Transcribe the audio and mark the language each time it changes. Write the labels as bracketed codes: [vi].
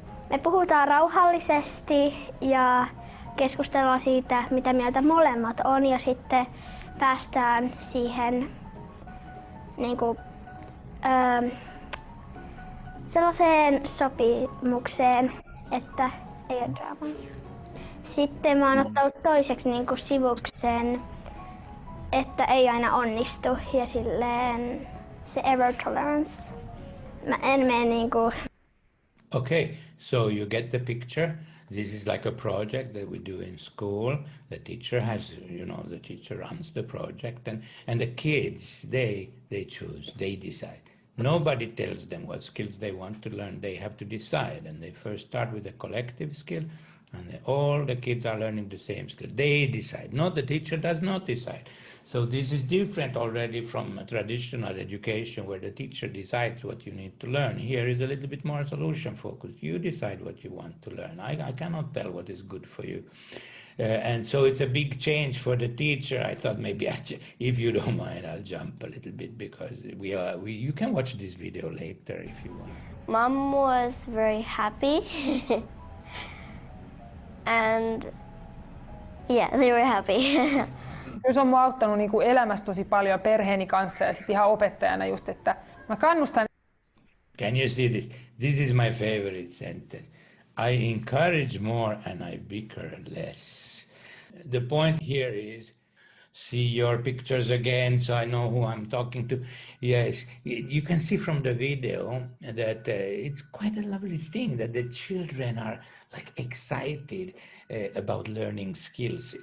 [fi] Me puhutaan rauhallisesti ja keskustellaan siitä, mitä mieltä molemmat on, ja sitten päästään siihen niinku, sellaiseen sopimukseen, että ei ole draamaa. Sitten mä oon ottanut toiseksi niinku sivuksen, että ei aina onnistu, ja silleen se error tolerance. Mä en mene niinku. [en] Okay, so you get the picture. This is like a project that we do in school. The teacher has, the teacher runs the project, and the kids, they choose, they decide. Nobody tells them what skills they want to learn. They have to decide, and they first start with a collective skill, and all the kids are learning the same skill. They decide, not the teacher does not decide. So this is different already from traditional education where the teacher decides what you need to learn. Here is a little bit more solution focused. You decide what you want to learn. I cannot tell what is good for you. And so it's a big change for the teacher. I thought maybe, if you don't mind, I'll jump a little bit because you can watch this video later if you want. Mom was very happy and yeah, they were happy. [fi] Se on mua auttanut niinku elämässä tosi paljon perheeni kanssa ja sitten ihan opettajana just, että mä kannustan. [en] Can you see this? This is my favorite sentence. I encourage more and I bicker less. The point here is, see your pictures again so I know who I'm talking to. Yes, you can see from the video that it's quite a lovely thing that the children are like excited about learning skills.